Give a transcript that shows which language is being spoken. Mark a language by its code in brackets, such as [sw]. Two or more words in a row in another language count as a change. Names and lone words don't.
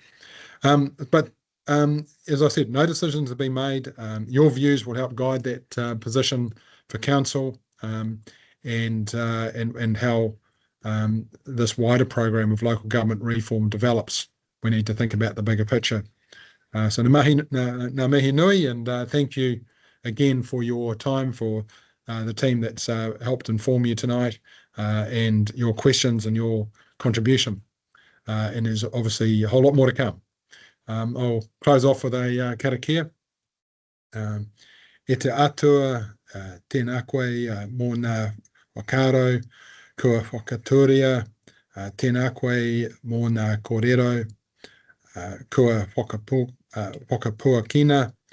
[en] But as I said, no decisions have been made. Your views will help guide that position for council, and how this wider program of local government reform develops. We need to think about the bigger picture. So [mi] ngā mihi nui, [en] and thank you again for your time, for the team that's helped inform you tonight, and your questions and your contribution. And there's obviously a whole lot more to come. I'll close off with a karakia. [mi] E te atua, tēnā koe mō ngā whakaro, kua whakaturia, tēnā koe mō ngā kōrero, kua whakapuakina,